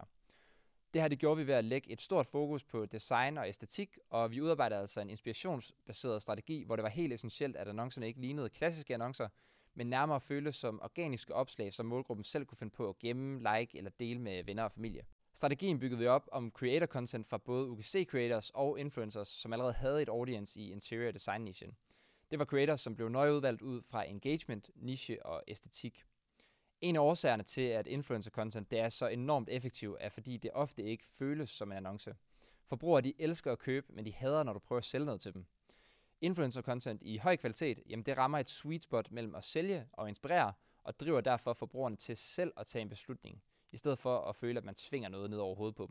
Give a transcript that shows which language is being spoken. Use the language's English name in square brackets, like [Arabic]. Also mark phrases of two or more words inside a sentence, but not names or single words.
[Danish] Det her det gjorde vi ved at lægge et stort fokus på design og æstetik, og vi udarbejdede altså en inspirationsbaseret strategi, hvor det var helt essentielt, at annoncerne ikke lignede klassiske annoncer, men nærmere føltes som organiske opslag, som målgruppen selv kunne finde på at gemme, like eller dele med venner og familie. Strategien byggede vi op om [English] creator content [Danish] fra både [English] UGC creators [Danish] og influencers, som allerede havde et audience i [English] interior design [Danish] nichen. Det var creators, som blev nøje udvalgt ud fra engagement, niche og æstetik. En af årsagerne til, at [English] influencer content [Danish] det er så enormt effektivt, er fordi det ofte ikke føles som en annonce. Forbrugere de elsker at købe, men de hader, når du prøver at sælge noget til dem. [English] Influencer content [Danish] i høj kvalitet, jamen det rammer et [English] sweet spot [Danish] mellem at sælge og inspirere, og driver derfor forbrugerne til selv at tage en beslutning, i stedet for at føle, at man tvinger noget ned over hovedet på dem.